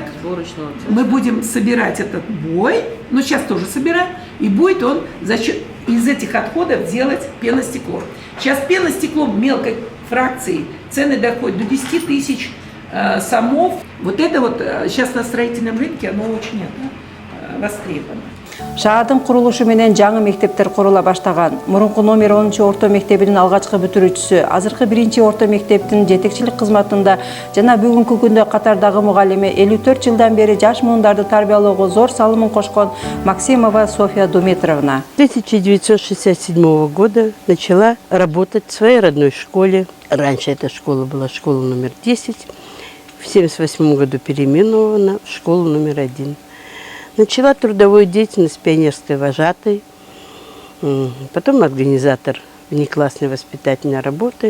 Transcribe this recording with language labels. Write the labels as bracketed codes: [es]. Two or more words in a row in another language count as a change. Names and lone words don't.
[ru] Мы будем собирать этот бой, но сейчас тоже собираем, и будет он за счет из этих отходов делать пеностекло. Сейчас пеностекло мелкой фракции цены доходят до 10 тысяч сомов. Вот это вот сейчас на строительном рынке оно очень востребовано. [ky] Шаардын курулушу менен жаңы мектептер курула баштаган. Мурунку номер 10 орто мектебинин алгачкы бүтүрүүчүсү, азыркы 1 орто мектептин жетекчилик кызматында жана бүгүнкү күндө катардагы мугалиме 54 жылдан бери жаш муундарды тарбиялоого зор салымын кошкон Максимова Софья Думетровна. [ru] С 1967 года начала работать в своей родной школе. Раньше эта школа была школа номер 10. В 1978 году переименована в школу номер 1. Начала трудовую деятельность пионерской вожатой, потом организатор внеклассной воспитательной работы.